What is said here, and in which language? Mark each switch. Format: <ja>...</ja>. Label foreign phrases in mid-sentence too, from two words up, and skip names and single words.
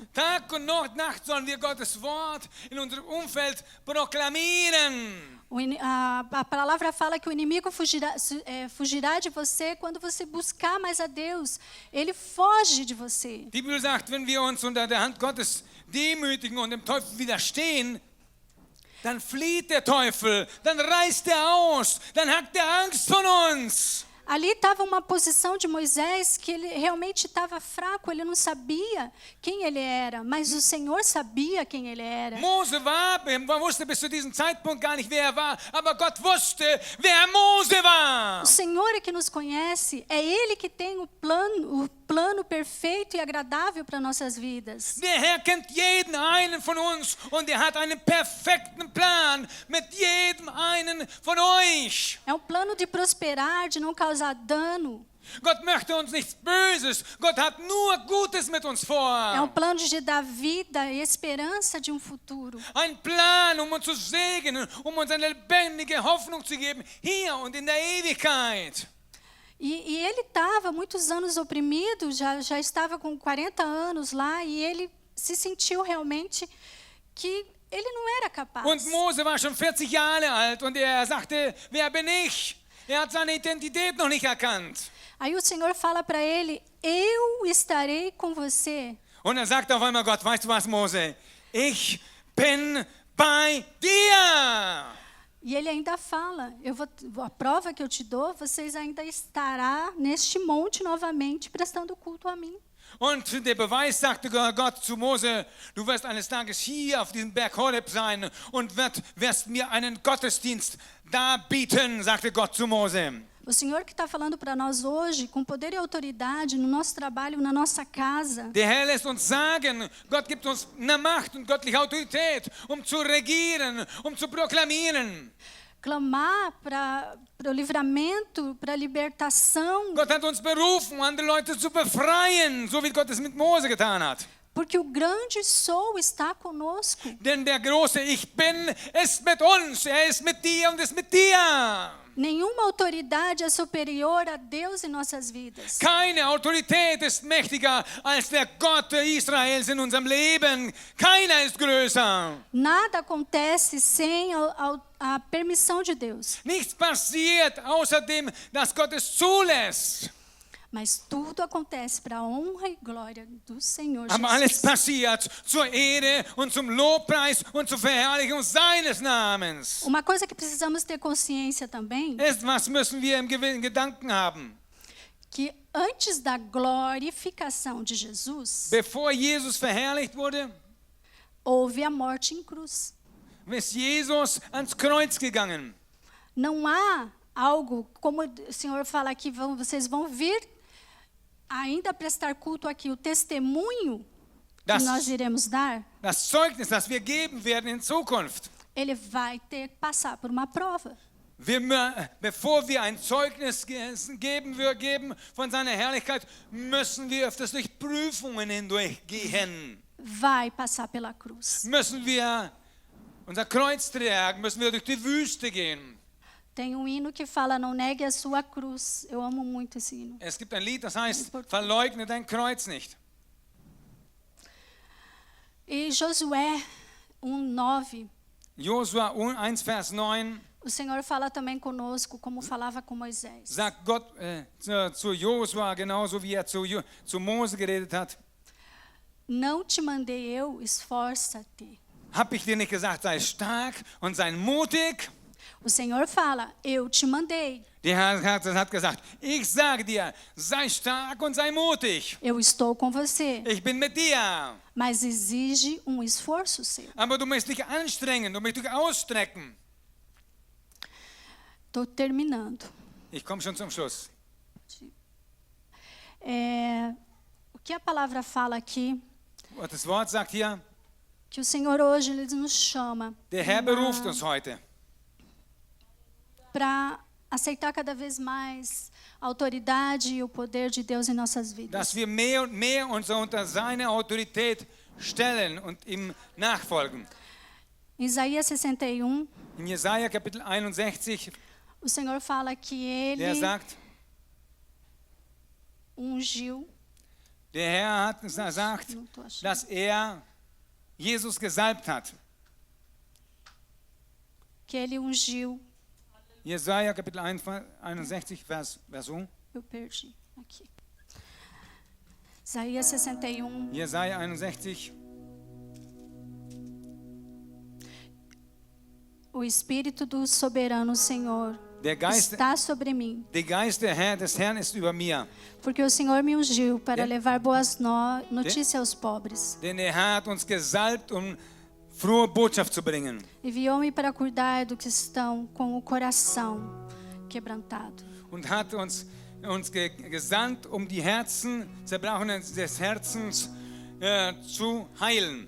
<de>Tag und Nacht sollen wir Gottes Wort in unserem Umfeld proklamieren.</de> <pt>A palavra fala que o inimigo fugirá de você quando você buscar mais a Deus. Ele foge de você.</pt> <de>Die Bibel sagt, wenn wir uns unter der Hand Gottes demütigen und dem Teufel widerstehen, dann flieht der Teufel, dann reißt er aus, dann hat er Angst von uns.</de> <pt>Ali estava uma posição de Moisés que ele realmente estava fraco, ele não sabia quem ele era, mas o Senhor sabia quem ele era.</pt> <de>Mose wusste bis zu diesem Zeitpunkt gar nicht, wer er war, aber Gott wusste, wer Mose war.</de> <pt>O Senhor é que nos conhece, é Ele que tem o plano perfeito e agradável para nossas vidas.</pt> <de>Der Herr kennt jeden einen von uns und er hat einen perfekten Plan mit jedem einen von euch.</de> <pt>É um plano de prosperar, de não causar dano.</pt> <de>Gott möchte uns nichts Böses, Gott hat nur Gutes mit uns</de> <pt>É</pt> <de>vor.</de> <pt>um plano de dar vida e esperança de um futuro.</pt> <de>Ein Plan, uns zu segnen, uns eine lebendige Hoffnung zu geben, hier und in der Ewigkeit.</de> <pt>E ele estava muitos anos oprimido, já estava com 40 anos lá, e ele se sentiu realmente que ele não era capaz.</pt> <de>Und Mose war schon 40 Jahre alt und er sagte, wer bin ich? Er hat seine Identität noch nicht erkannt.</de> <pt>Aí o Senhor fala para ele, eu estarei com você.</pt> <de>Und er sagt auf einmal Gott, weißt du was, Mose? Ich bin bei dir.</de> <pt>E ele ainda fala, a prova que eu te dou, vocês ainda estará neste monte novamente prestando culto a mim.</pt> <de>Und der Beweis, sagte Gott zu Mose, du wirst eines Tages hier auf diesem Berg Horeb sein und wirst mir einen Gottesdienst darbieten, sagte Gott zu Mose.</de> <pt>O Senhor que está falando para nós hoje, com poder e autoridade, no nosso trabalho, na nossa casa.</pt> <de>Der Herr lässt uns sagen, Gott gibt uns eine Macht und göttliche Autorität, zu regieren, zu proklamieren.</de> <pt>Clamar para o livramento, para a libertação.</pt> <de>Gott hat uns berufen, andere Leute zu befreien, so wie Gott es mit Mose getan hat.</de> <pt>Porque o grande sou está conosco.</pt> <de>Denn der große Ich Bin ist mit uns, ist mit dir und ist mit dir.</de> <pt>Nenhuma autoridade é superior a Deus em nossas vidas.</pt> <de>Keine Autorität ist mächtiger als der Gott Israels in unserem Leben. Keiner ist größer.</de> <pt>Nada acontece sem a permissão de Deus.</pt> <de>Nichts passiert außerdem, dass Gott es zulässt.</de> <pt>Mas tudo acontece para a honra e glória do Senhor</pt> <de>Aber alles Jesus. passiert zur Ehre und zum Lobpreis und zur Verherrlichung seines Namens.</de> <pt>Uma coisa que precisamos ter consciência também,</pt> <de>Was müssen wir im Gedanken haben?</de> <pt>que antes da glorificação de Jesus,</pt> <de>Bevor Jesus verherrlicht wurde,</de> <pt>houve a morte em cruz.</pt> <de>ist Jesus ans Kreuz gegangen.</de> <pt>Não há algo, como o Senhor fala aqui, vocês vão vir ainda prestar culto aqui, o testemunho que nós iremos dar,</pt> <de>Das Zeugnis, das wir geben werden in Zukunft.</de> <pt>ele vai ter que passar por uma prova.</pt> <de>Bevor wir ein Zeugnis geben von seiner Herrlichkeit, müssen wir öfters durch Prüfungen hindurchgehen.</de> <pt>Vai passar pela cruz.</pt> <de>Müssen wir unser Kreuz tragen, müssen wir durch die Wüste gehen.</de> <pt>Tem um hino que fala, não negue a sua cruz. Eu amo muito esse hino.</pt> <de>Es gibt ein Lied, das heißt, verleugne dein Kreuz nicht.</de> <pt>E Josué 1:9,</pt> <de>Josua 1, Vers 9</de> <pt>o Senhor fala também conosco, como falava com Moisés.</pt> <de>sagt Gott zu Josua, genauso wie er zu Mose geredet hat.</de> <pt>Não te mandei eu, esforça-te.</pt> <de>Hab ich dir nicht gesagt, sei stark und sei mutig?</de> <pt>O Senhor fala, eu te mandei.</pt> <de>Der Herr hat gesagt, ich sage dir, sei stark und sei mutig.</de> <pt>Eu estou com você,</pt> <de>Ich bin mit dir.</de> <pt>mas exige um esforço seu.</pt> <de>Aber du musst dich anstrengen, du musst dich ausstrecken.</de> <pt>Estou terminando.</pt> <de>Ich komme schon zum Schluss.</de> <pt>O que a palavra fala aqui,</pt> <de>Und das Wort sagt hier,</de> <pt>que o Senhor hoje ele nos chama</pt> <de>der Herr beruft uns heute,</de> <pt>para aceitar cada vez mais a autoridade e o poder de Deus em nossas vidas.</pt> <de>dass wir mehr und mehr uns unter seine Autorität stellen und ihm nachfolgen.</de> <pt>Em Isaías 61,</pt> <de>In Jesaja Kapitel 61,</de> <pt>o Senhor fala que Ele</pt> <de>der sagt,</de> <pt>ungiu,</pt> <de>der Herr hat gesagt,</de> <pt>não tô achando,</pt> <de>dass er Jesus gesalbt hat.</de> <pt>que Ele ungiu,</pt> <de>Jesaja Kapitel 61, Vers 1.</de> <pt>eu perdi aqui. Isaías 61,</pt> <de>Jesaja 61.</de> <pt>o Espírito do soberano Senhor</pt> <de>Der Geist</de> <pt>sobre mim,</pt> <de>des Herrn ist über mir,</de> <pt>porque o Senhor me ungiu para levar boas notícias aos pobres.</pt> <de>denn er hat uns gesalbt, frohe Botschaft zu bringen.</de> <pt>Enviou-me para cuidar do que estão com o coração quebrantado.</pt> <de>Und hat uns gesandt, die Herzen, Zerbrochenen des Herzens zu heilen.</de>